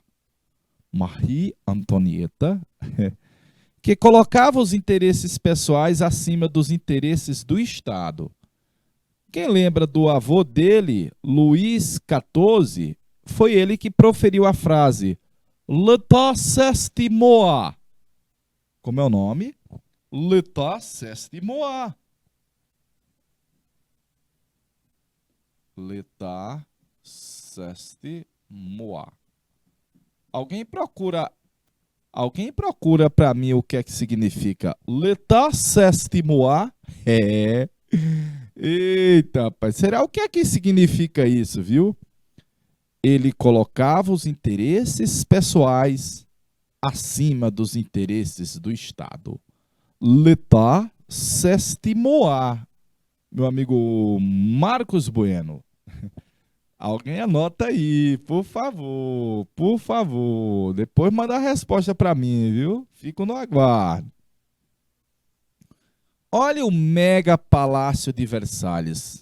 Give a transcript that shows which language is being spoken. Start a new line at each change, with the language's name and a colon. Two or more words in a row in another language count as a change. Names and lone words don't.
Portuguese: Marie Antonieta, que colocava os interesses pessoais acima dos interesses do Estado. Quem lembra do avô dele, Luís XIV, foi ele que proferiu a frase
French: L'État c'est moi.
Portuguese: Como é o nome?
French: L'État c'est moi. L'État c'est moi.
Portuguese: Alguém procura para mim o que é que significa
French: L'État c'est moi?
Portuguese: Eita, rapaz, será o que é que significa isso, viu? Ele colocava os interesses pessoais acima dos interesses do Estado.
French: L'État c'est moi.
Portuguese: Meu amigo Marcos Bueno. Alguém anota aí, por favor, por favor. Depois manda a resposta para mim, viu? Fico no aguardo. Olha o mega palácio de Versalhes.